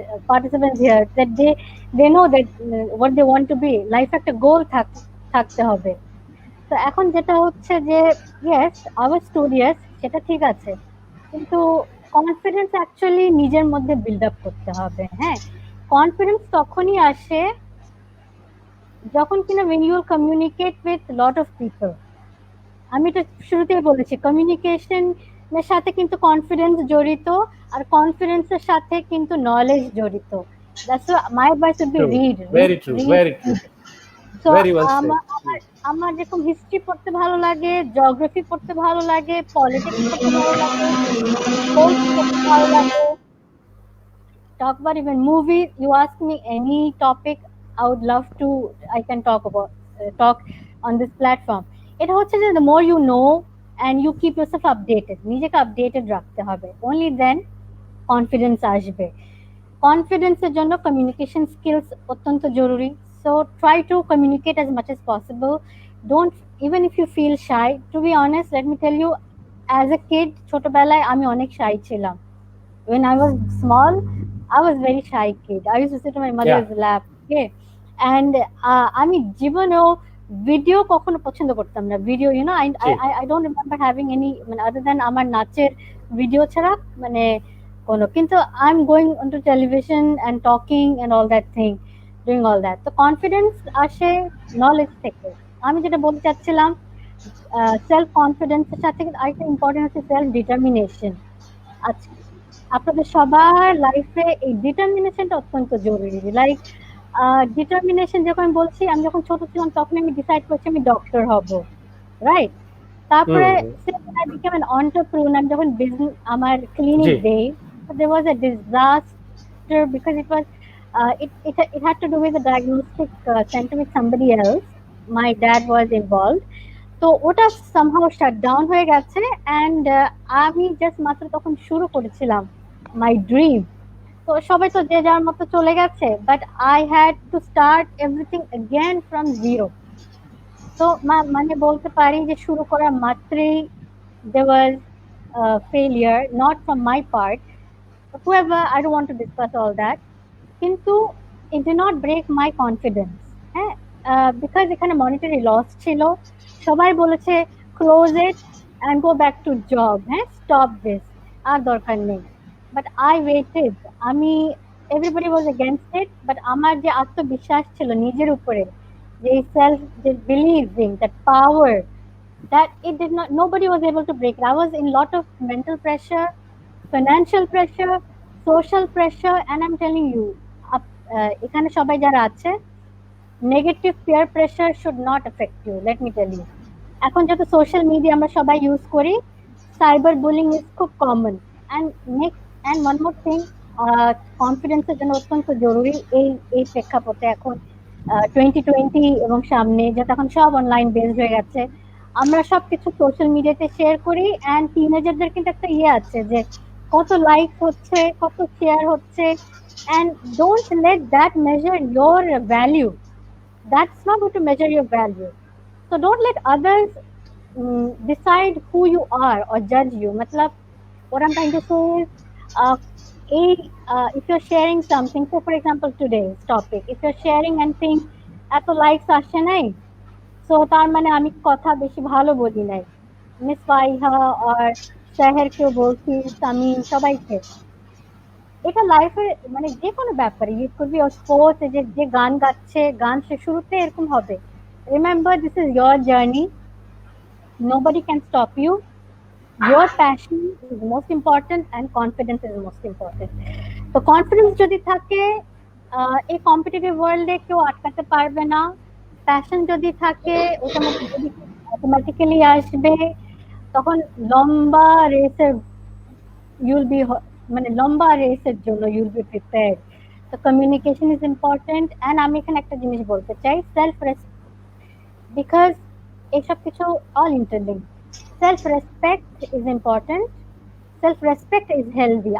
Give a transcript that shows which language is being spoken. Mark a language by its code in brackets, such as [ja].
[en] participants here, that they know that what they want to be. [bn] Life একটা গোল থাকতে হবে। তো এখন যেটা হচ্ছে যে [en] yes, I was studious, [bn] সেটা ঠিক আছে, কিন্তু কনফিডেন্স অ্যাকচুয়ালি নিজের মধ্যে বিল্ড আপ করতে হবে। হ্যাঁ, কনফিডেন্স তখনই আসে যখন কিনা [en] when you will communicate with lot of people. [bn] আমি তো শুরুতেই বলেছি, কমিউনিকেশনের সাথে কিন্তু কনফিডেন্স জড়িত, আর কনফিডেন্সের সাথে কিন্তু নলেজ জড়িত। [en] That's why my advice would be True. read. Very true, very true. So Very well said. [bn] আমার যেরকম হিস্ট্রি পড়তে ভালো লাগে, জিওগ্রাফি পড়তে ভালো লাগে, পলিটিক্স পড়তে ভালো লাগে, পোয়েট্রি পড়তে ভালো লাগে, [en] talk about even movies. You ask me any topic, I would love to, I can talk on this platform. [bn] এটা হচ্ছে যে [en] the more you know and you keep yourself updated, [bn] নিজেকে আপডেটেড রাখতে হবে, [en] only then [bn] কনফিডেন্স আসবে। কনফিডেন্সের জন্য communication skills অত্যন্ত জরুরি। [en] So try to communicate as much as possible. Don't, even if you feel shy, to be honest, let me tell you, as a kid, [bn] ছোটবেলায় আমি অনেক shy ছিলাম। [en] When I was small, I was very shy kid. I used to sit on my mother's lap. Okay, and [bn] আমি জীবনেও video কখনো পছন্দ করতাম না। [en] video, I don't remember having any, other than [bn] আমার নাচের ভিডিও ছাড়া কোনো, কিন্তু [en] I'm going onto television and talking and all that thing, doing all that. [bn] তো কনফিডেন্স আসে নলেজ থেকে। আমি যেটা বলতে চাচ্ছিলাম, সেলফ কনফিডেন্সের সাথে আরেকটা ইম্পর্টেন্ট হচ্ছে সেলফ ডিটারমিনেশন। আচ্ছা, আপনাদের সবার লাইফে এই ডিটারমিনেশনটা অত্যন্ত জরুরি। লাইক ডিটারমিনেশন যখন আমি বলছি, আমি যখন ছোট ছিলাম তখন আমি ডিসাইড করছি আমি ডক্টর হব, রাইট? তারপরে [en] I became an entrepreneur, [bn] আমি যখন বিজনেস, আমার ক্লিনিক দেই, [en] there was a disaster because it was it had to do with a diagnostic center with somebody else. My dad was involved, [bn] তো ওটা [en] somehow shut down [bn] হয়ে গেছে, [en] and [bn] আমি just মাত্র তখন শুরু করেছিলাম [en] my dream. [bn] তো সবাই তো যে যার মতো চলে গেছে, [en] but I had to start everything again from zero. [bn] তো মানে বলতে পারি যে শুরু করা মাত্রই [en] there was failure, not from my part. Whoever, I don't want to discuss all that. [bn] কিন্তু [en] it did not break my confidence. হ্যাঁ, because [bn] এখানে [en] monetary loss [bn] ছিল, সবাই বলেছে [en] close it and go back to job. [bn] হ্যাঁ, [en] stop this, [bn] আর দরকার নেই। [en] But I waited. Everybody was against it, but [bn] আমার যে আত্মবিশ্বাস ছিল নিজের উপরে, যে self, [en] যে believing, that power, that it did not, nobody was able to break it. I was in lot of mental pressure, financial pressure, social pressure, and I'm telling you, [bn] এখানে সবাই যারা আছে, [en] Negative peer pressure should not affect you, let me tell you. [bn] এখন যত social media আমরা সবাই use করি, cyber bullying is খুব common. [en] and next, and one more thing, [bn] কনফিডেন্সের জন্য অত্যন্ত জরুরি এই প্রেক্ষাপটে এখন 2020 এবং সামনে, যত এখন সব অনলাইন বেসড হয়ে গেছে, আমরা সবকিছু সোশ্যাল মিডিয়াতে শেয়ার করি। অ্যান্ড টিনেজারদের কিন্তু একটা আছে যে কত লাইক হচ্ছে, কত শেয়ার হচ্ছে, [en] and don't let that measure your value. That's not going to measure your value. So don't let others decide who you are or judge you. Matlab, what I'm trying to say is, if you're sharing something, so for example today's topic, if you're sharing and think [bn] এত likes আসে নাই, so তার মানে আমি কথা বেশি ভালো বলি নাই, মিস ফাইহা আর শাহেরকেও বলছি, সামিন, সবাইকে। এটা লাইফে মানে যে কোনো ব্যাপারে, [en] it could be sports, [bn] যে গান গাচ্ছে, গান সে শুরুতে এরকম হবে। [en] Remember, this is your journey, nobody can stop you. Your passion is most important and confidence is most important. [bn] তো কনফিডেন্স যদি থাকে, এই কম্পিটিটিভ ওয়ার্ল্ডে কেউ আটকাতে পারবে না। প্যাশন যদি থাকে, ওটা অটোমেটিক্যালি আসবে। তখন লম্বা রেসের you'll be মানে লম্বা রেসের জন্য [en] you'll be prepared. So communication is important. [bn] and আমি এখানে একটা জিনিস বলতে চাই, [en] self respect, because [bn] এসব কিছু [en] all interlinked. self respect is important, self respect is healthy.